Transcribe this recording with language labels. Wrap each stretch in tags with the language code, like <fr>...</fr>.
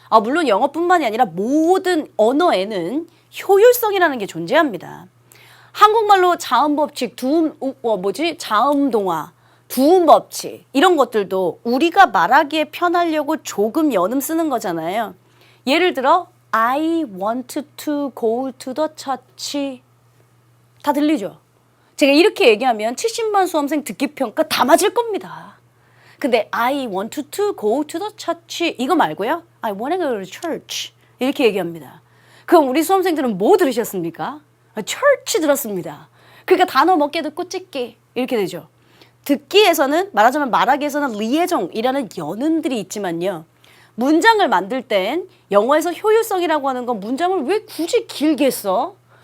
<ko>물론 영어뿐만이 아니라 모든 언어에는 효율성이라는 게 존재합니다. 한국말로 자음법칙, 자음동화, 두음법칙 이런 것들도 우리가 말하기에 편하려고 조금 연음 쓰는 거잖아요. 예를 들어</ko> <en>I want to go to the church.</en> <ko>다 들리죠? 제가 이렇게 얘기하면 70만 수험생 듣기평가 다 맞을 겁니다. 근데</ko> <en>I want to go to the church</en> <ko>이거 말고요.</ko> <en>I want to go to church</en> <ko>이렇게 얘기합니다. 그럼 우리 수험생들은 뭐 들으셨습니까? church 들었습니다. 그러니까 단어 몇 개 듣고 찍기 이렇게 되죠. 듣기에서는 말하자면 말하기에서는 리에종이라는 연음들이 있지만요. 문장을 만들 땐 영어에서 효율성이라고 하는 건 문장을 왜 굳이 길게 써?</ko>